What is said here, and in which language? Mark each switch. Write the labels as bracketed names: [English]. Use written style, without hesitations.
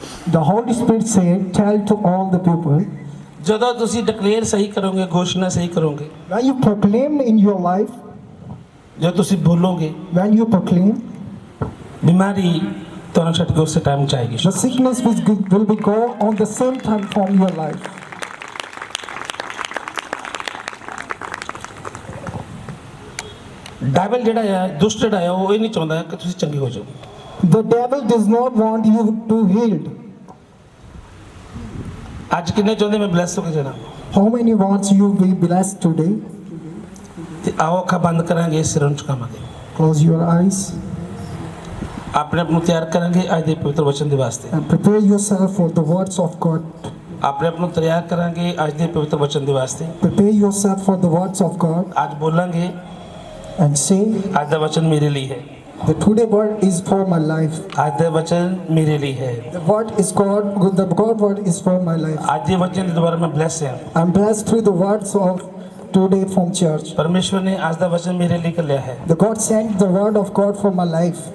[English] The Holy Spirit said, tell to all the people. [Punjabi] ਜਦੋਂ ਤੁਸੀਂ declare ਸਹੀ ਕਰੋਗੇ, ਘੋਸ਼ਣਾ ਸਹੀ ਕਰੋਗੇ, [English] When you proclaim in your life, [Punjabi] ਜਦੋਂ ਤੁਸੀਂ ਬੋਲੋਗੇ, [English] when you proclaim, [Punjabi] ਬਿਮਾਰੀ ਤੁਹਾਨੂੰ ਛੱਡ ਕੇ ਉਸੇ ਟਾਈਮ ਚ ਆਏਗੀ। [English] the sickness will be go on the same time from your life. [Punjabi] Devil ਜਿਹੜਾ ਆ, ਦੁਸ਼ਟ ਜਿਹੜਾ ਆ, ਉਹ ਇਹ ਨਹੀਂ ਚਾਹੁੰਦਾ ਕਿ ਤੁਸੀਂ ਚੰਗੇ ਹੋ ਜਾਓ। [English] The devil does not want you to healed. [Punjabi] ਅੱਜ ਕਿੰਨੇ ਚਾਹੁੰਦੇ ਮੈਂ ਬਲੈਸ ਹੋ ਕੇ ਜਾਣਾ? [English] How many wants you be blessed today? [Punjabi] ਤੇ ਆਓ ਅੱਖਾਂ ਬੰਦ ਕਰਾਂਗੇ, ਸਿਰ ਨੂੰ ਝੁਕਾਵਾਂਗੇ, [English] Close your eyes [Punjabi] ਆਪਣੇ ਆਪ ਨੂੰ ਤਿਆਰ ਕਰਾਂਗੇ ਅੱਜ ਦੇ ਪਵਿੱਤਰ ਵਚਨ ਦੇ ਵਾਸਤੇ। [English] and prepare yourself for the words of God. [Punjabi] ਆਪਣੇ ਆਪ ਨੂੰ ਤਿਆਰ ਕਰਾਂਗੇ ਅੱਜ ਦੇ ਪਵਿੱਤਰ ਵਚਨ ਦੇ ਵਾਸਤੇ। [English] Prepare yourself for the words of God [Punjabi] ਅੱਜ ਬੋਲਾਂਗੇ, [English] and say, [Punjabi] ਅੱਜ ਦਾ ਵਚਨ ਮੇਰੇ ਲਈ ਹੈ, [English] the today word is for my life. [Punjabi] ਅੱਜ ਦਾ ਵਚਨ ਮੇਰੇ ਲਈ ਹੈ, [English] The word is God. The God word is for my life. [Punjabi] ਅੱਜ ਦੇ ਵਚਨ ਦੇ ਦੁਆਰਾ ਮੈਂ ਬਲੈਸ ਹਾਂ। [English] I'm blessed through the words of today from church. [Punjabi] ਪਰਮੇਸ਼ਵਰ ਨੇ ਅੱਜ ਦਾ ਵਚਨ ਮੇਰੇ ਲਈ ਘੱਲਿਆ ਹੈ, [English] The God sent the word of God for my life.